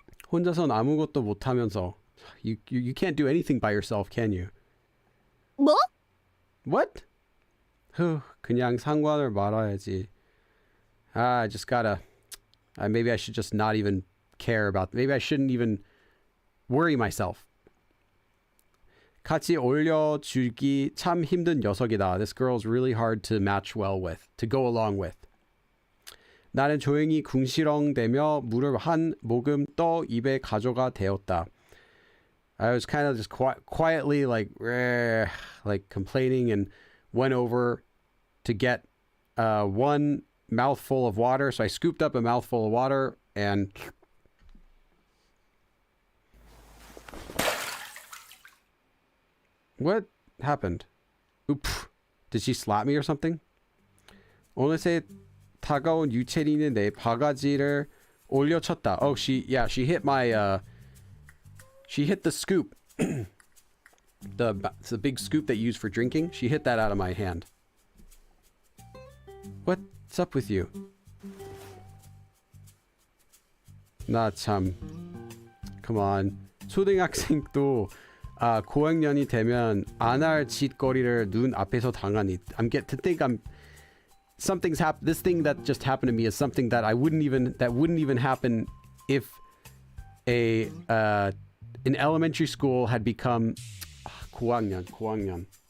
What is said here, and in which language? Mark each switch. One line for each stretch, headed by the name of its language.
Korean: 혼자선 아무것도 못하면서.
English: You can't do anything by yourself, can you?
Korean: 뭐?
English: What?
Korean: 그냥 상관을 말아야지.
English: I just gotta. Maybe I should just not even care about. Maybe I shouldn't even worry myself.
Korean: 같이 올려주기 참 힘든 녀석이다.
English: This girl's really hard to match well with, to go along with.
Korean: 나는 조용히 궁시렁대며 물을 한 모금 떠 입에 가져가 대었다.
English: I was kind of just quietly like complaining and went over to get one mouthful of water. So I scooped up a mouthful of water and what happened? Oops. Did she slap me or something?
Korean: 어느새 다가온 유채리는 내 바가지를 올려쳤다.
English: Oh, she hit my she hit the scoop. the big scoop that you use for drinking. She hit that out of my hand. What's up with you?
Korean: 나 참.
English: Come on.
Korean: 초등학생도 고학년이 되면 안 할 짓거리를 눈 앞에서 당하니.
English: To think something's happened. This thing that just happened to me is something that wouldn't even happen if an elementary school had become 고학년.